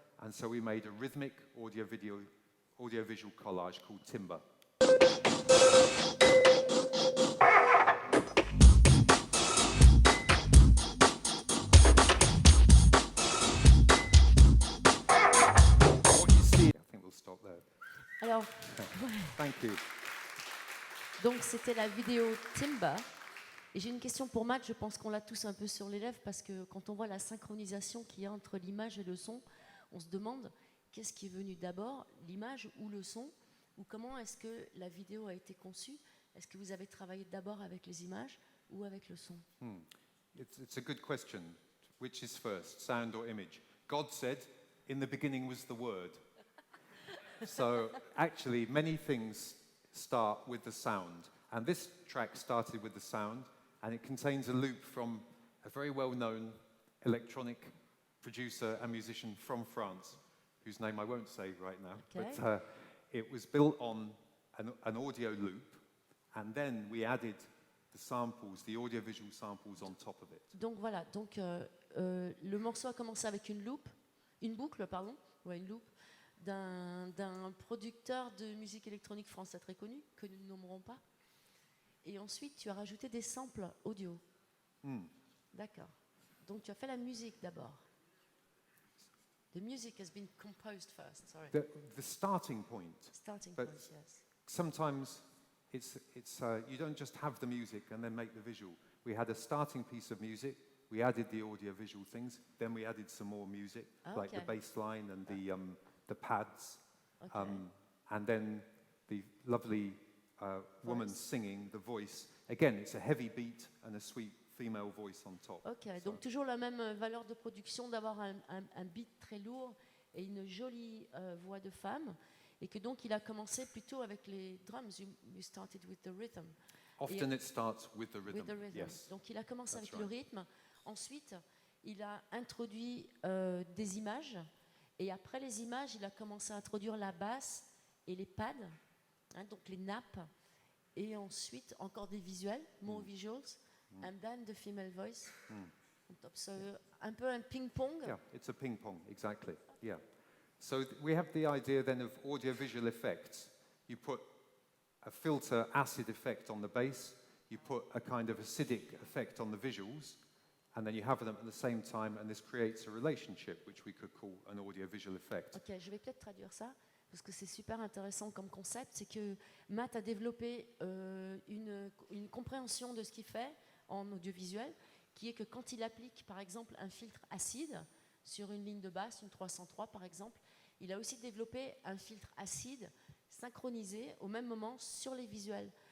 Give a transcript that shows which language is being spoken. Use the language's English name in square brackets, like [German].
[English] And so we made a rhythmic audio-visual collage called Timber. What you see, I think we'll stop there. [French] Alors, [English] Thank you. [French] donc c'était la vidéo Timber. Et j'ai une question pour Matt, je pense qu'on l'a tous un peu sur les lèvres, parce que quand on voit la synchronisation qu'il y a entre l'image et le son, on se demande qu'est-ce qui est venu d'abord, l'image ou le son, ou comment est-ce que la vidéo a été conçue. Est-ce que vous avez travaillé d'abord avec les images ou avec le son? [English] It's a good question. Which is first, sound or image? God said, in the beginning was the Word. So actually, many things start with the sound. And this track started with the sound, and it contains a loop from a very well-known electronic producer and musician from France, whose name I won't say right now. Okay. But it was built on an audio loop, and then we added the samples, the audiovisual samples on top of it. [French] Donc voilà, donc, le morceau a commencé avec une boucle, une loupe, d'un producteur de musique électronique français très connu, que nous ne nommerons pas. Et ensuite, tu as rajouté des samples audio. D'accord. Donc, tu as fait la musique d'abord. [English] The music has been composed first, sorry. The starting point. Starting but point, yes. Sometimes it's you don't just have the music and then make the visual. We had a starting piece of music, we added the audio-visual things, then we added some more music, like the bass line and the pads, Okay. and then the lovely woman singing, the voice. Again, it's a heavy beat and a sweet female voice on top. [French] Ok, donc toujours la même valeur de production, d'avoir un beat très lourd et une jolie voix de femme, et que donc il a commencé plutôt avec les drums. [English] You started with the rhythm. Often it starts with the rhythm. With the rhythm. Yes. [French] Donc il a commencé [English] That's [French] avec le [English] right. [French] rythme. Ensuite, il a introduit des images, et après les images, il a commencé à introduire la basse et les pads, donc les nappes, et ensuite encore des visuels, [English] more visuals, and then the female voice on top. [French] So un peu un ping-pong. [English] Yeah, it's a ping pong, exactly. Yeah. So we have the idea then of audio-visual effects. You put a filter acid effect on the bass, you put a kind of acidic effect on the visuals, and then you have them at the same time, and this creates a relationship which we could call an audio-visual effect. [French] Ok, je vais peut-être traduire ça, parce que c'est super intéressant comme concept. C'est que Matt a développé une compréhension de ce qu'il fait en audiovisuel, qui est que quand il applique par exemple un filtre acide sur une ligne de basse, une 303 par exemple, il a aussi développé un filtre acide synchronisé au même moment sur les visuels.